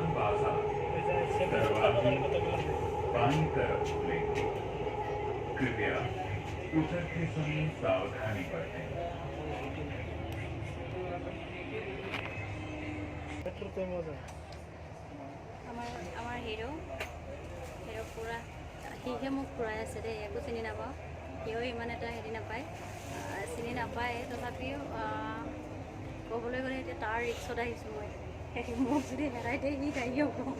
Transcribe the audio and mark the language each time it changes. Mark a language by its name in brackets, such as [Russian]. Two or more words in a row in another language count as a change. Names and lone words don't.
[Hindi] बाजार दरवाजे बाईं तरफ खुलेंगे कृपया उतरते समय सावधानी बरतें [Assamese] আমাৰ হিৰো পূৰা সিহে মোক ফুৰাই আছে দেই একো চিনি নাপাওঁ সিও ইমান এটা চিনি নাপায় তথাপিও ক'বলৈ গ'লে এতিয়া তাৰ ৰিক্সত আহিছোঁ মই মোক যদি হেৰাই দিয়ে সি গাড়ী হ'ব